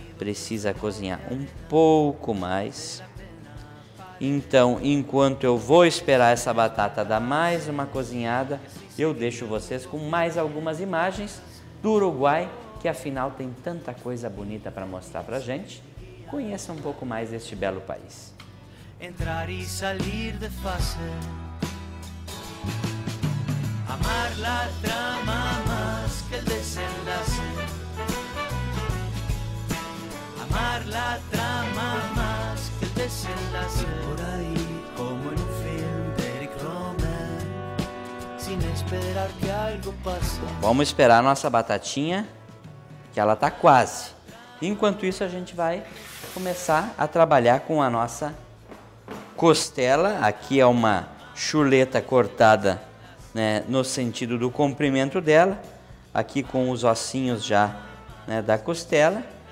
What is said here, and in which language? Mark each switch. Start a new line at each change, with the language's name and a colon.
Portuguese: Precisa cozinhar um pouco mais. Então, enquanto eu vou esperar essa batata dar mais uma cozinhada, eu deixo vocês com mais algumas imagens do Uruguai, que afinal tem tanta coisa bonita para mostrar para a gente. Conheça um pouco mais deste belo país.
Spanish: Entrar y salir de fase, amar la trama más que el desenlace, amar la trama más que el desenlace, por ahí como en un film de Eric Romer, sin esperar que algo pase.
Portuguese: Vamos esperar a nossa batatinha, que ela tá quase. Enquanto isso a gente vai começar a trabalhar com a nossa costela. Aqui é uma chuleta cortada, né, no sentido do comprimento dela, aqui com os ossinhos já, né, da costela.